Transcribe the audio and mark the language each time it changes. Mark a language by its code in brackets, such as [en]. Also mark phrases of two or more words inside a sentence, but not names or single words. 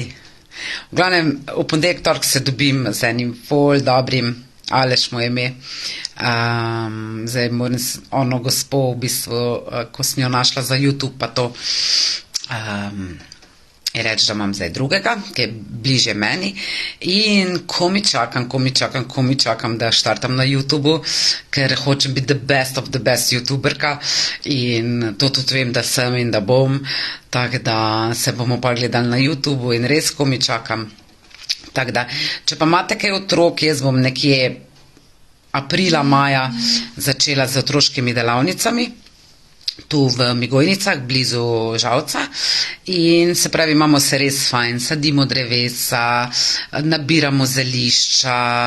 [sl] V glavnem, v ponedeljek, torek se dobim z enim ful dobrim, Aleš mu je ime, zdaj moram ono gospo, v bistvu, ko sem jo našla za YouTube, pa to, je reč, da imam zdaj drugega, ki je bliže meni, in ko mi čakam, da štartam na YouTubu, ker hočem biti [en] the best of the best [sl] YouTuberka, in to tudi vem, da sem in da bom, tako da se bomo pa gledali na YouTubu in res ko mi čakam. Tako da, če pa imate kaj otrok, jaz bom nekje aprila, maja začela z otroškimi delavnicami, tu v Migojnicah, blizu Žalca, in se pravi, imamo se res fajn, sadimo drevesa, nabiramo zelišča,